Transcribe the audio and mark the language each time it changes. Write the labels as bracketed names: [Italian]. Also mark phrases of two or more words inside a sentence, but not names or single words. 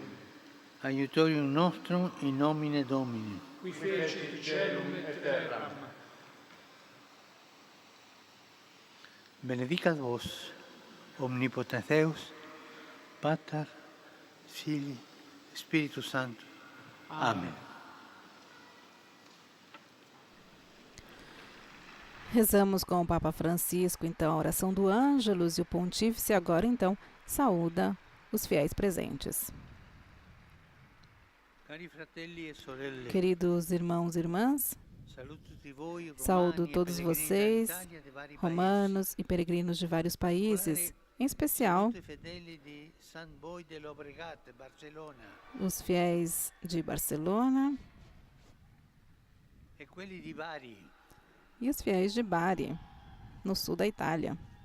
[Latin] Aiutorium nostrum in nomine Domini. Qui fecit caelum et terram. Benedicat vos, omnipotens Deus, Pater, Filii, Spiritus Sanctus. [Portuguese] Amém. Rezamos com o Papa Francisco, então, a oração do Ângelus, e o Pontífice agora, então, saúda os fiéis presentes. [Italian] Cari fratelli e sorelle, [Portuguese] Queridos irmãos e irmãs, saúdo todos vocês, romanos e peregrinos de vários países, em especial os fiéis de Barcelona e os fiéis de Bari, no sul da Itália.